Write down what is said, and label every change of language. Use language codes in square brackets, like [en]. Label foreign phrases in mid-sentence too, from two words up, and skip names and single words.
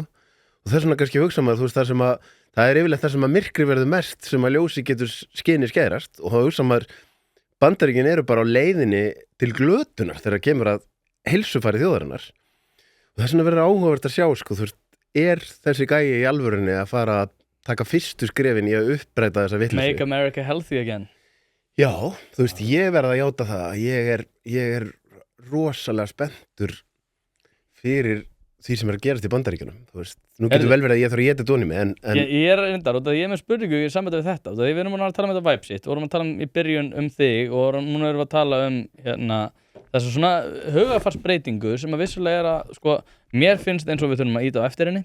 [is] Og þess vegna kannski hugsa maður, þú veist, það er yfirleitt það sem að myrkri verður mest sem að ljósi getur skinni skærast og þá hugsa maður, Bandaríkin eru bara á leiðinni til glötunar þegar kemur að heilsufari þjóðarinnar. Og þess vegna verður áhugavert að sjá, sko, þú veist, er þessi gæi í alvörunni að fara að taka fyrstu skrefin í að uppræta þessa vitleysu? [en] Make America healthy again. [is] Já, þú veist, ég verð að játa það. Ég er rosalega spenntur fyrir því sem er að gerast í Bandaríkjunum. Þú veist, nú getur vel verið að ég þarf að éta dóni mig, en... Ég er reyndar, og ég er með spurningu í sambandi við þetta, og við erum að tala um þetta vibe sitt, og vorum að tala í byrjun þig, og núna erum við að tala þessu svona hugafarsbreytingu sem að vissulega er að, sko, mér finnst eins og við þurfum að íta á eftir henni.